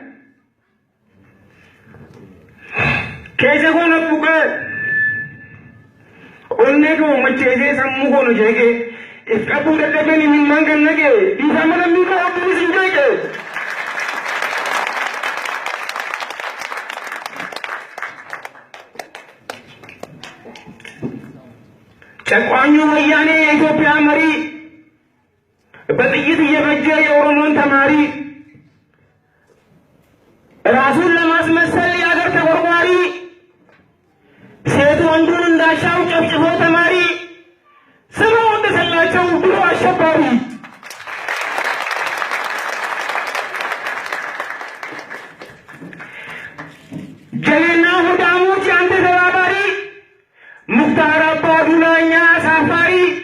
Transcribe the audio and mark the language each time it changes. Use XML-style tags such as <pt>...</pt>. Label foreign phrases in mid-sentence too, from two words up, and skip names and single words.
<om>Keessa koona buqee onnee koo macheessee sammuu koona jeeqee if qabuu dadhabanii mimmaan kan naqee dhiisaa mana miidhaa obbolis hin jeeqee.</om> <am>ጨቋኙ ወያኔ የኢትዮጵያ መሪ በጥይት እየፈጀ የኦሮሞን ተማሪ ራሱን ለማስመሰል የአገር ተቆርቋሪ ሴት ወንዱን እንዳሻው ጨፍጭፎ ተማሪ ስመው እንደሰላቸው ብሎ አሸባሪ ጀሌና ሁዳሞች አንተ ተባባሪ ሙክታር አባዱላኛ ሳፋሪ</am>